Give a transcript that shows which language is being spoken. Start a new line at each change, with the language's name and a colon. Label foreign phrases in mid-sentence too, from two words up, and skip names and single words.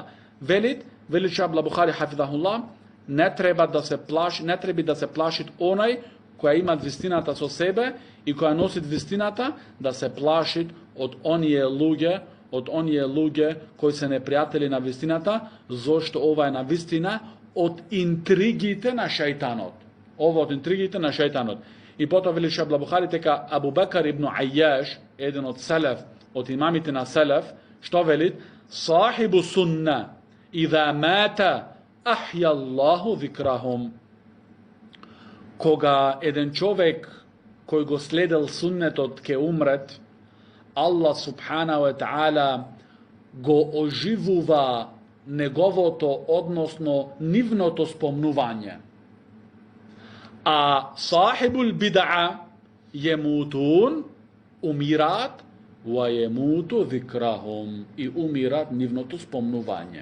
Macedonian: Вели Абдулла Бухари хафизахуллах, не треба да се плаши онај која има вистината со себе и која носи вистината, да се плаши од оние луѓе кои се непријатели на вистината, зошто ова е на вистина од интригите на шејтанот. И потоа вели Абдулла Бухари дека Абу Бекар ибн Ајјаш, еден од селеф, од имамите на селеф, што вели?
Arabic: صاحب السنة إذا مات أحيا الله ذكرهم.
Macedonian: Кога еден човек кој го следел суннетот ке умрет, Аллах
Arabic: سبحانه وتعالى
Macedonian: го оживува неговото, односно нивното спомнување. А
Arabic: صاحب البدعة يموتون,
Macedonian: умират,
Arabic: ويموت ذكرهم,
Macedonian: и умират нивното спомнување.